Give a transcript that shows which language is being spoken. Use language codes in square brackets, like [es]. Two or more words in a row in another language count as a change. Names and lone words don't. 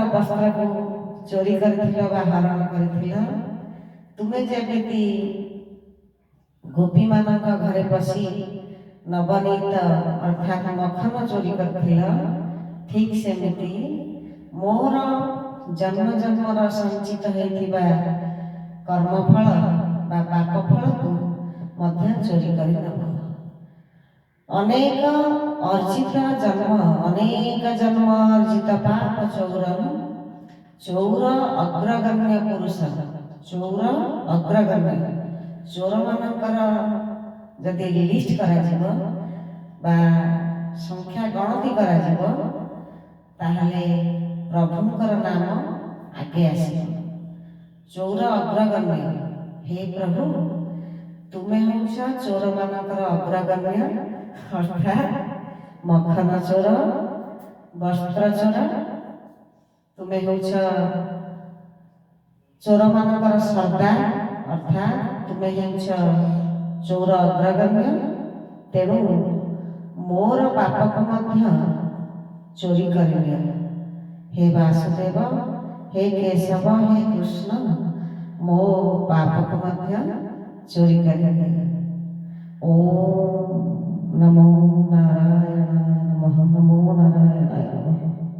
[or] ବସ୍ତ୍ର କୁ ଚୋରି କରୁଥିଲ ବା ହରଣ କରୁଥିଲ, ତୁମେ ଯେମିତି ଗୋପୀ ମାନଙ୍କ ଘରେ ପଶି ନବନୀତ ଅର୍ଥାତ ମଖନ ଚୋରି କରୁଥିଲ, ଠିକ ସେମିତି ମୋର ଜନ୍ମ ଜନ୍ମର ସଞ୍ଚିତ ହୋଇଥିବା କର୍ମଫଳ ବା ପାପଫଳ କୁ ମଧ୍ୟ ଚୋରି କରି ନବ। [sa] अनेक अर्जित जन्म अनेक जन्म अर्जित पाप चौरम। चौर अग्रगण्य पुरुष। चौर अग्रगण्य [or] ଚୋର ମାନଙ୍କର ଯଦି ଲିଷ୍ଟ କରା ଯିବ ବା ସଂଖ୍ୟା ଗଣତି କରା ଯିବ ତାହାଲେ ପ୍ରଭୁଙ୍କର ନାମ ଆଗେ ଆସିବ। [sa] चौर अग्रगण्य, [or] ହେ ପ୍ରଭୁ ତୁମେ ହେଉଛ ଚୋର ମାନଙ୍କର ଅଗ୍ରଗଣ୍ୟ ଅର୍ଥାତ ମଖନ ଚୋର ବସ୍ତ୍ର ଚୋର। ତୁମେ ହେଉଛ ଚୋର ମାନଙ୍କର ସର୍ଦ୍ଦାର ଅର୍ଥାତ ତୁମେ ହେଉଛ ଚୋର ଅଗ୍ରଗଣ୍ୟ। ତେଣୁ ମୋର ପାପ କୁ ମଧ୍ୟ ଚୋରି କରିନିଅ। ହେ ବାସୁଦେବ, ହେ କେଶବ, ହେ କୃଷ୍ଣ ମୋ ପାପ କୁ ମଧ୍ୟ ଚୋରି କରିନିଅ। [sa] ओम नमो नारायणाय नमः। नमो नारायणाय नमः।